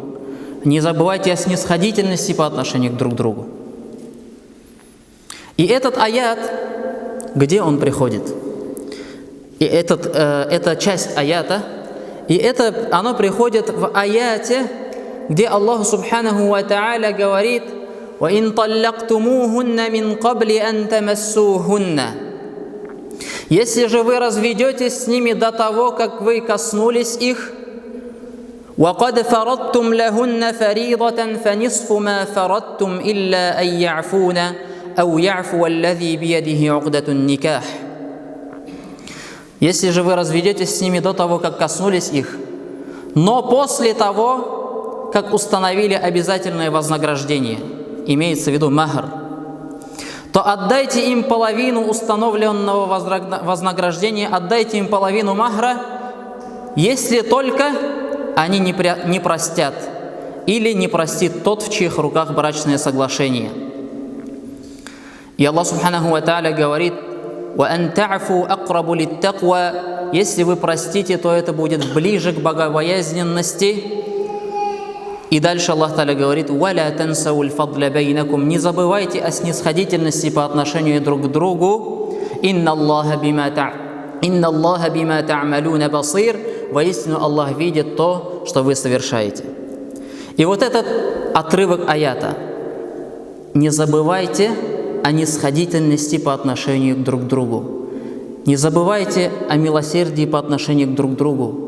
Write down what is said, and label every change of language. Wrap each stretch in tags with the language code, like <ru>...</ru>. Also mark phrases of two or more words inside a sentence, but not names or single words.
<ru>Не забывайте о снисходительности по отношению друг к другу. И этот аят, где он приходит? И это часть аята, и оно приходит в аяте, где Аллах</ru> <ar>سبحانه وتعالى</ar> <ru>говорит:</ru> <ar>وَإِن طَلَّقْتُمُوهُنَّ مِنْ قَبْلِ أَن تَمَسُّوهُنَّ.</ar> <ru>Если же вы разведетесь с ними до того, как вы коснулись их,</ru> <ar>وَقَدْ فَرَضْتُمْ لَهُنَّ فَرِيضَةً فَنِصْفُ مَا فَرَضْتُمْ إِلَّا أَن يَعْفُونَ أَوْ يَعْفُوَ الَّذِي بِيَدِهِ عُقْدَةُ النِّكَاحِ.</ar> <ru>Если же вы разведетесь с ними до того, как коснулись их, но после того, как установили обязательное вознаграждение, имеется в виду махр, то отдайте им половину установленного вознаграждения, отдайте им половину махра, если только они не простят или не простит тот, в чьих руках брачное соглашение. И Аллах</ru> <ar>سبحانه وتعالى</ar> <ru>говорит:</ru> <ar>وَأَن تَعْفُوا أَقْرَبُ لِلتَّقْوَى.</ar> <ru>Если вы простите, то это будет ближе к богобоязненности. И дальше Аллах Тааля говорит:</ru> <ar>«ولا تنسوا الفضل بينكم».</ar> <ru>Не забывайте о снисходительности по отношению друг к другу.</ru> <ar>«إن الله بما تعملون بصير».</ar> <ru>Воистину Аллах видит то, что вы совершаете. И вот этот отрывок аята: не забывайте о снисходительности по отношению друг к другу. Не забывайте о милосердии по отношению друг к другу.</ru>